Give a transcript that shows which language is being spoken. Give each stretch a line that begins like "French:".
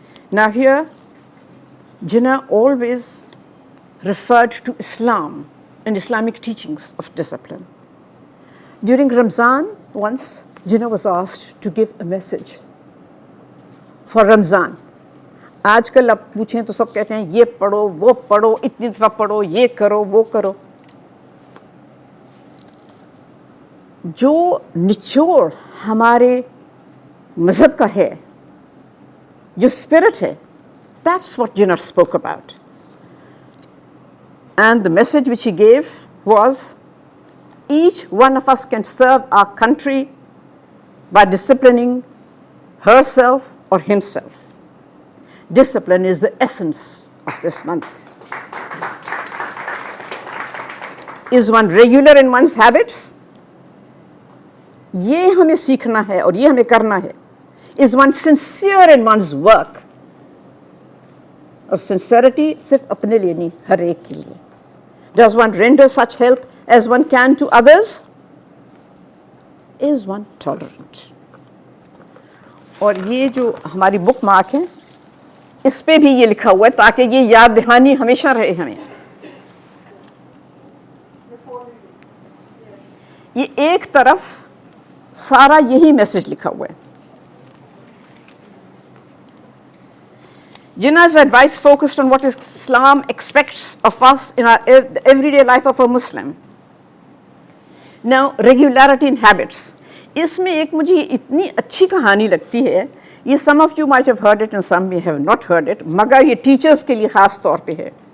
English: Now here, Jinnah always referred to Islam and Islamic teachings of discipline. During Ramzan, once, Jinnah was asked to give a message for Ramzan.
Hindi: आजकल आप पूछें तो सब कहते हैं ये पढ़ो, वो पढ़ो, इतनी दफ़ा पढ़ो, ये करो, वो करो. जो निचोड़ हमारे मज़हब का है, जो spirit है,
English: that's what Jinnah spoke about. And the message which he gave was, each one of us can serve our country by disciplining herself or himself. Discipline is the essence of this month. Is one regular in one's habits?
Hindi: ये हमें सीखना है और ये हमें करना है.
English: Is one sincere in one's work?
Hindi: और sincerity सिर्फ अपने लिए नहीं, हर एक के लिए.
English: Does one render such help as one can to others? Is one tolerant?
Hindi: और ये जो हमारी बुक मार्क है, इस पे भी ये लिखा हुआ है ताकि ये याद दहानी हमेशा रहे हमें. ये एक तरफ सारा यही मैसेज लिखा हुआ है.
English: Jinnah's advice focused on what Islam expects of us in our everyday life of a Muslim. Now, regularity in habits.
Hindi: इसमें एक मुझे इतनी अच्छी कहानी लगती है.
English: ये some of you might have heard it and some may have not heard it,
Hindi: मगर ये teachers के लिए ख़ास तौर पे है.